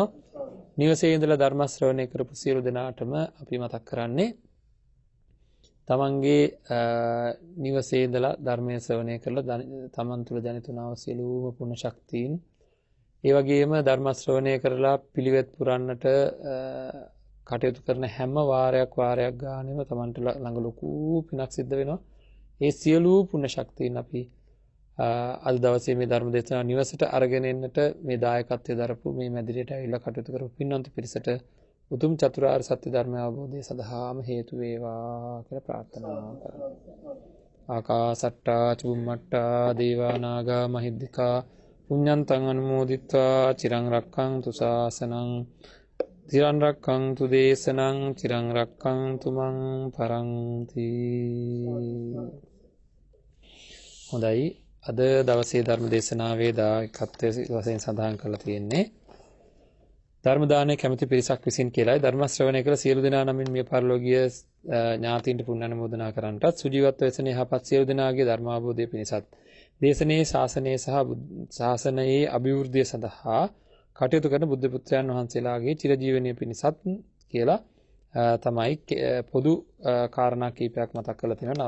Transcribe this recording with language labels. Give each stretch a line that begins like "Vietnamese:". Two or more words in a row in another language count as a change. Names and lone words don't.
Sinhala: නිවසේ ඉඳලා ධර්ම ශ්‍රවණය කරපු සියලු දෙනාටම අපි මතක් කරන්නේ තමන්ගේ නිවසේ ඉඳලා ධර්මය ශ්‍රවණය කරලා තමන් තුළ ජනිතුනාව සියලුම පුණ්‍ය ශක්තියින් ඒ වගේම ධර්ම ශ්‍රවණය කරලා පිළිවෙත් පුරන්නට කටයුතු කරන හැම වාරයක් ගානෙම තමන්ට ළඟ ලොකු පිනක් සිද්ධ වෙනවා. ඒ සියලු පුණ්‍ය ශක්තියින් අපි අද දවසේ මේ ධර්ම දේශනාව නිවසට අරගෙන එන්නට මේ දායකත්වයේ දරපු මේ මැදිරියට ඇවිල්ලා කටයුතු කරපු පින්වන්ත පිරිසට උතුම් චතුරාර්ය සත්‍ය ධර්ම අවබෝධය සඳහාම හේතු වේවා කියලා ප්‍රාර්ථනා කරනවා.
Pali: ආකාසට්ටා චුම්මට්ටා දේවා නාග මහිද්దికා පුඤ්ඤන්තං අනුමෝදිත්වා චිරං රක්ඛන්තු ශාසනං චිරං රක්ඛන්තු දේශනං චිරං රක්ඛන්තු මං පරන්ති.
Sinhala: හොඳයි, අද දවසේ ධර්ම දේශනාවේ දායකත්වයේ වශයෙන් සඳහන් කරලා තියෙන්නේ ධර්ම දානයේ කැමැති පිරිසක් විසින් කියලායි. ධර්ම ශ්‍රවණය කළ සියලු දෙනා නමින් මේ පරිලෝකීය ඥාතීන්ට පුණ්‍ය අනුමෝදනා කරන්නටත් සුජීවත්ව වෙසෙන යහපත් සියලු දෙනාගේ ධර්ම අවබෝධය පිණිසත් දේශනේ ශාසනයේ සහ ශාසනයේ අභිවෘද්ධිය සඳහා කටයුතු කරන බුද්ධ පුත්‍රයන් වහන්සේලාගේ චිරජීවනයේ පිණිසත් කියලා තමයි පොදු කාරණා කීපයක් මතක් කරලා තියෙනවා.